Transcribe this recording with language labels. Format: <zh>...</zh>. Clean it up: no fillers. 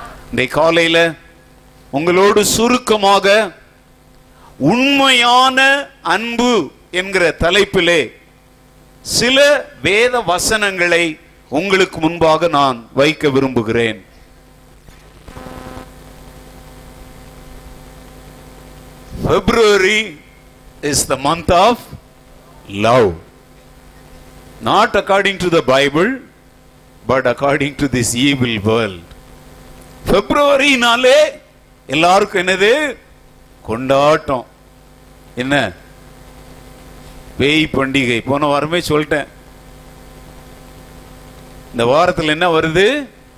<ta>இந்த காலையில உங்களோடு சுருக்கமாக உண்மையான அன்பு என்கிற தலைப்பிலே சில வேத வசனங்களை உங்களுக்கு முன்பாக நான் வைக்க விரும்புகிறேன்.</ta> <en>February is the month of love. Not according to the Bible, but according to this evil world.</en> <ta>February நாளே எல்லாருக்கும் என்னது? கொண்டாட்டம். என்ன? பேய் பண்டிகை. போன வாரமே சொல்லிட்டேன். இந்த வாரத்தில் என்ன வருது?</ta>